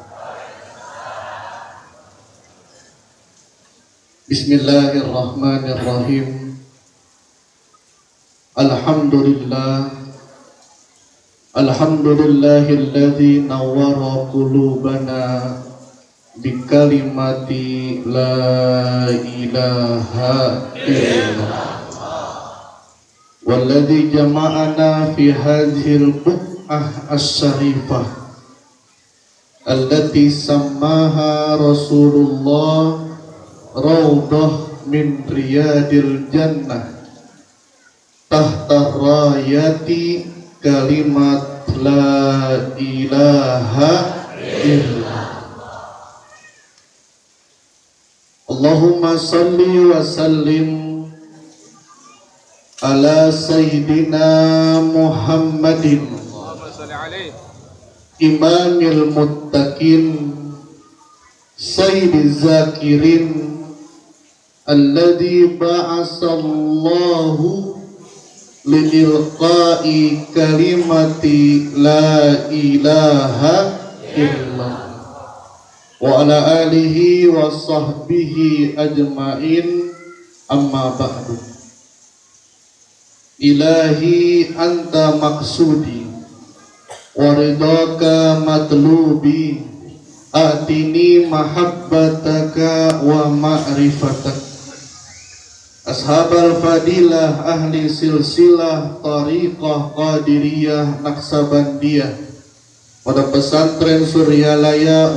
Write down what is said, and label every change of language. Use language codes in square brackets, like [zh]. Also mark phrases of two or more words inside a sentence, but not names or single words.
[ar] Bismillahirrahmanirrahim. الحمد لله الذي نور قلوبنا بكلمة لا إله إلا الله. والذي جمعنا في هذه البقعة الشريفة التي سماها رسول الله روضة من رياض الجنة تحت راية كلمة لا إله إلا الله. اللهم صل وسلم على سيدنا محمد إمام المتقين سيد الذاكرين الذي بعثه الله لإلقاء كلمة لا إله إلا الله وعلى آله وصحبه أجمعين، أما بعد. إلهي أنت مقصودي ورضاك مطلوبي، آتني محبتك ومعرفتك. أصحاب الفضيلة أهل سلسلة طريقة قادرية نقشبندية [id] pada pesantren [ar] Suryalaya,